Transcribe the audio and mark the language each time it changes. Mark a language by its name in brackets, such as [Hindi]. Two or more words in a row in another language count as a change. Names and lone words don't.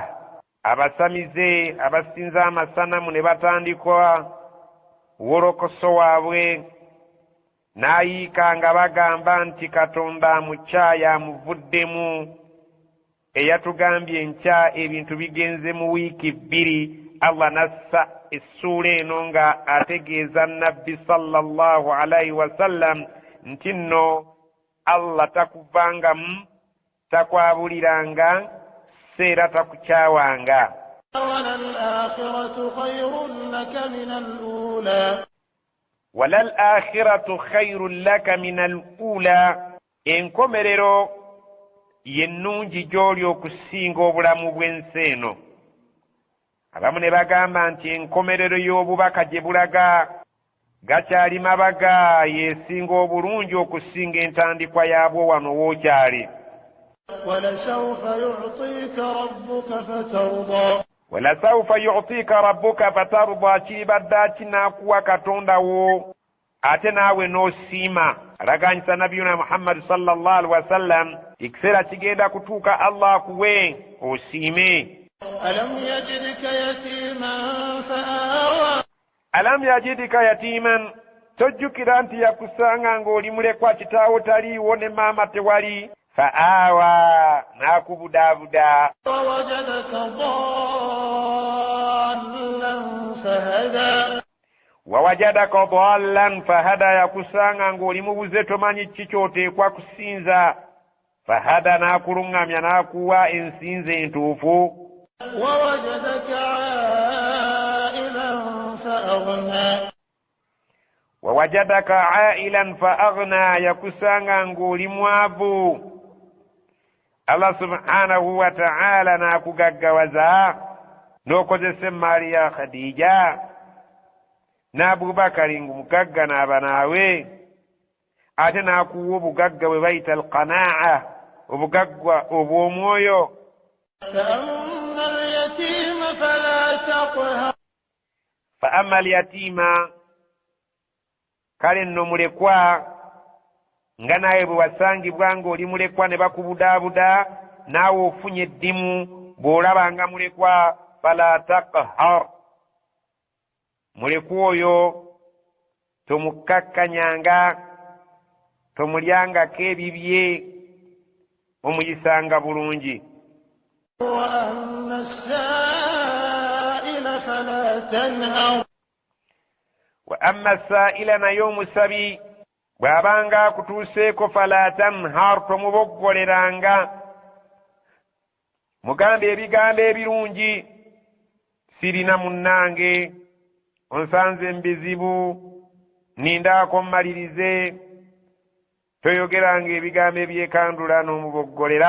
[Ganda] abasamize abasinza amasanamu ne batandika wolokoso waabwe n'ayiika nga bagamba nti katonda amukyaya amuvuddemu eyatugambye enkya ebintu bigenze mu wiiki 2. Allah nassa essuula eno nga ategeeza nabbi [Arabic] صلى الله عليه وسلم [Ganda] nti nno Allah takuvangamu takwabuliranga seera takukyawanga. [Arabic] وللآخرة خير لك من الأولى. وللآخرة خير لك من الأولى. [Ganda] enkomerero yennungi gy'oli okusinga obulamu bw'ensi eno. abamu ne bagamba nti enkomerero y'obubaka gye bulaga gakyali mabaga yeesinga obulungi okusinga entandikwa yaabwo wano wookyali. [Arabic] ولسوف يعطيك ربك فترضى. ولسوف يعطيك ربك فترضى. [Ganda] kiribadde kinaakuwa katondawo ate naawe n'osiima. alaganyisa nabiyuna Muhammad [Arabic] صلى الله عليه وسلم [Ganda] ekiseera kigenda kutuuka Allah akuwe osiime. [Arabic] ألم يجدك يتيما فآوى. ألم يجدك يتيما. [Ganda] tojjukira nti yakusanga ng'oli mulekwa kitaawo taliiwo ne maama tewali. fa'awa n'akubudaabuda. [Arabic] ووجدك ضالا فهدى. ووجدك ضالا فهدى. [Ganda] yakusanga ng'oli mubuze tomanyi ki ky'oteekwa kusinza. fahada n'akuluŋŋamya n'akuwa ensinza entuufu. [Arabic] ووجدك عائلا فأغنى. ووجدك عائلا فأغنى. [Ganda] yakusanga ng'oli mwavu. [Arabic] الله سبحانه وتعالى [Ganda] n'akugaggawaza n'okozesa emmaali ya Khadija n'Abubakari ng'omugagga n'aba naawe ate n'akuwa obugagga bwe bayita alqanaa obugagga obw'omwoyo. [Arabic] فأما اليتيم فلا تقهر. فأما اليتيم [Ganda] kale nno mulekwa nga naye bwe wasangibwa ng'oli mulekwa ne bakubudaabuda naawe ofunye eddimu bw'olaba nga mulekwa [Arabic] فلا تقهر. [Ganda] mulekwa oyo tomukkakkanyanga tomulyangako ebibye omuyisanga bulungi. [Arabic] وأما السائل فلا تنهر. وأما السائل [Ganda] naye omusabi bw'abanga akutuuseeko [Arabic] فلا تنهر [Ganda] tomuboggoleranga mugambe ebigambo ebirungi sirina munnange onsanze mu bizibu nindaako mmalirize toyogeranga ebigambo ebyekandula n'omuboggolera